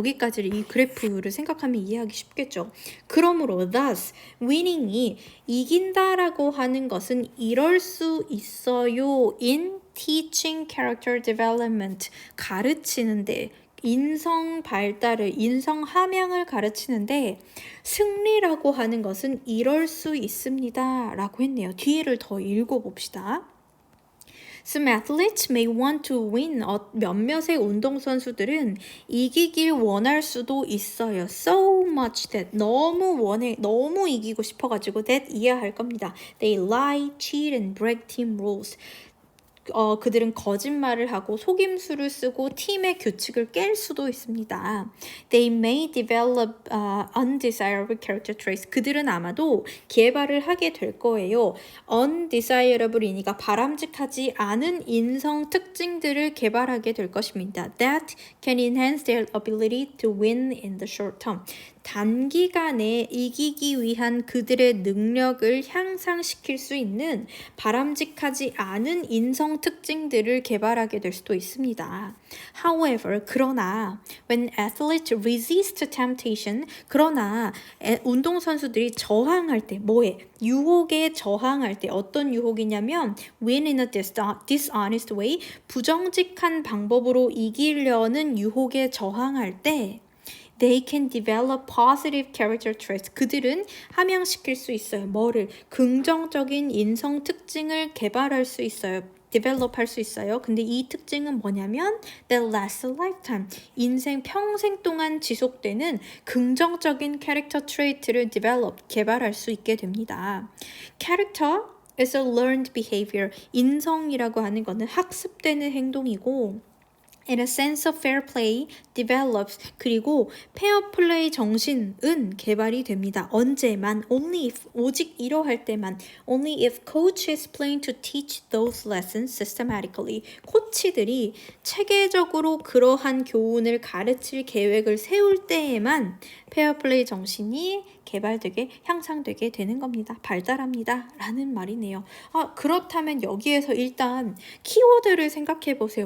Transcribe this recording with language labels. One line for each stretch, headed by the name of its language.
Korean: 여기까지를 이 그래프를 생각하면 이해하기 쉽겠죠. 그러므로
English: thus winning
Korean: 이 이긴다라고 하는 것은 이럴 수 있어요.
English: in teaching character development
Korean: 가르치는데 인성 발달을, 인성 함양을 가르치는데 승리라고 하는 것은 이럴 수 있습니다. 라고 했네요. 뒤를 더 읽어봅시다.
English: Some athletes may want to win.
Korean: 몇몇의 운동선수들은 이기길 원할 수도 있어요.
English: So much that
Korean: 너무 이기고 싶어가지고 that 이해할 겁니다.
English: They lie, cheat and break team rules.
Korean: 그들은 거짓말을 하고 속임수를 쓰고 팀의 규칙을 깰 수도 있습니다.
English: They may develop undesirable character traits.
Korean: 그들은 아마도 개발을 하게 될 거예요. undesirable이니까 바람직하지 않은 인성 특징들을 개발하게 될 것입니다.
English: That can enhance their ability to win in the short term.
Korean: 단기간에 이기기 위한 그들의 능력을 향상시킬 수 있는 바람직하지 않은 인성 특징들을 개발하게 될 수도 있습니다.
English: However,
Korean: 그러나
English: when athletes resist temptation,
Korean: 그러나 운동선수들이 저항할 때 뭐에? 유혹에 저항할 때 어떤 유혹이냐면
English: win in a dishonest way,
Korean: 부정직한 방법으로 이기려는 유혹에 저항할 때
English: They can develop positive character traits.
Korean: 그들은 함양시킬 수 있어요. 뭐를? 긍정적인 인성 특징을 개발할 수 있어요. develop 할 수 있어요. 근데 이 특징은 뭐냐면
English: that lasts a lifetime.
Korean: 인생 평생 동안 지속되는 긍정적인 캐릭터 트레이트를 develop, 개발할 수 있게 됩니다. 캐릭터
English: is a learned behavior.
Korean: 인성이라고 하는 거는 학습되는 행동이고
English: and a sense of fair play develops.
Korean: 그리고 페어 플레이 정신은 개발이 됩니다. 언제만,
English: only if,
Korean: 오직 이러할 때만,
English: only if coach is planning to teach those lessons systematically.
Korean: 코치들이 체계적으로 그러한 교훈을 가르칠 계획을 세울 때에만 페어 플레이 정신이 개발되게 향상되게 되는 겁니다. 발달합니다. 라는 말이네요. 그렇다면 여기에서 일단 키워드를 생각해 보세요.